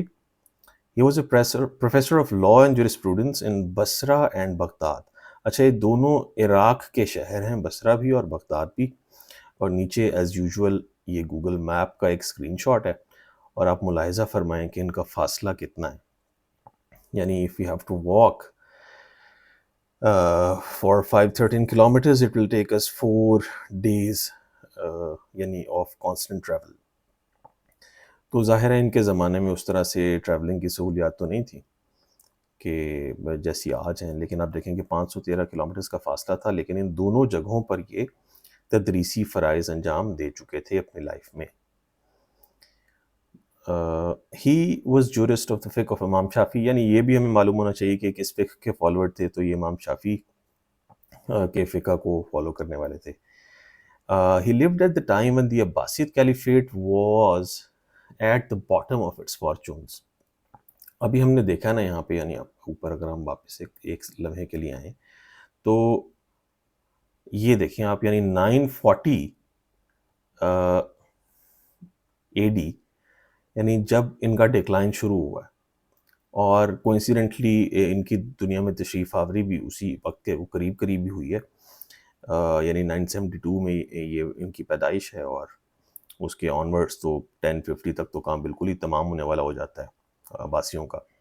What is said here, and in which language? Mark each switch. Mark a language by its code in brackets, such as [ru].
[en] He was a professor of law and jurisprudence in Basra and Baghdad. [ur] اچھا، یہ دونوں عراق کے شہر ہیں، بصرہ بھی اور بغداد بھی. اور نیچے [en] as usual [ur] یہ گوگل میپ کا ایک اسکرین شاٹ ہے اور آپ ملاحظہ فرمائیں کہ ان کا فاصلہ کتنا ہے. [en] یعنی if we have to walk for 513 kilometers it will take us 4 days یعنی of constant travel. [ur] تو ظاہر ہے ان کے زمانے میں اس طرح سے ٹریولنگ کی سہولیات تو نہیں تھی کہ جیسی آج ہیں، لیکن آپ دیکھیں کہ 513 کلومیٹرز کا فاصلہ تھا، لیکن ان دونوں جگہوں پر یہ تدریسی فرائض انجام دے چکے تھے اپنی لائف میں. [en] he was jurist of the فقہ of امام شافی، [ur] یعنی یہ بھی ہمیں معلوم ہونا چاہیے کہ کس فقہ کے فالوور تھے، تو یہ امام شافی کے فقہ کو فالو کرنے والے تھے. [en] He lived at the time when the Abbasid Caliphate was at the bottom of its fortunes. [ur] ابھی ہم نے دیکھا نا یہاں پہ، یعنی اوپر اگر ہم واپس ایک لمحے کے لیے آئیں تو یہ دیکھیں آپ، یعنی 940 AD، یعنی جب ان کا ڈیکلائن شروع ہوا ہے، اور کوئنسیڈنٹلی ان کی دنیا میں تشریف آوری بھی اسی وقت کے قریب قریب بھی ہوئی ہے، یعنی 972 میں یہ ان کی پیدائش ہے، اور اس کے آنورڈس تو 1050 تک تو کام بالکل ہی تمام ہونے والا ہو جاتا ہے عباسیوں کا.